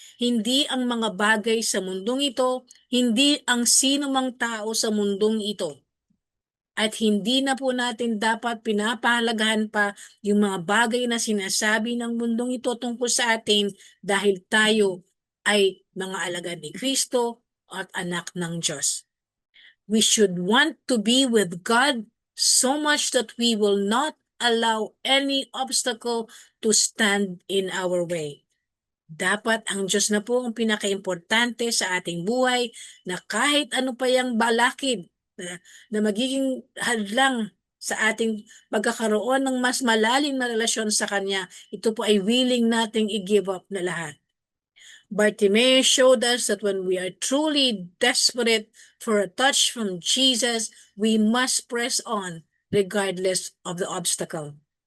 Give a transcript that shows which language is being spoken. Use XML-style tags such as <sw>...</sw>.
<tl>Hindi ang mga bagay sa mundong ito, hindi ang sino mang tao sa mundong ito. At hindi na po natin dapat pinapahalagahan pa yung mga bagay na sinasabi ng mundong ito tungkol sa atin dahil tayo ay mga alagad ni Kristo at anak ng Diyos.</tl> <en>We should want to be with God so much that we will not allow any obstacle to stand in our way.</en> <tl>Dapat ang Diyos na po ang pinakaimportante sa ating buhay na kahit ano pa yung balakid na magiging hadlang sa ating pagkakaroon ng mas malalim na relasyon sa Kanya, ito po ay willing nating i-give up na lahat.</tl> <en>Bartimaeus showed us that when we are truly desperate for a touch from Jesus, we must press on regardless of the obstacle.</en>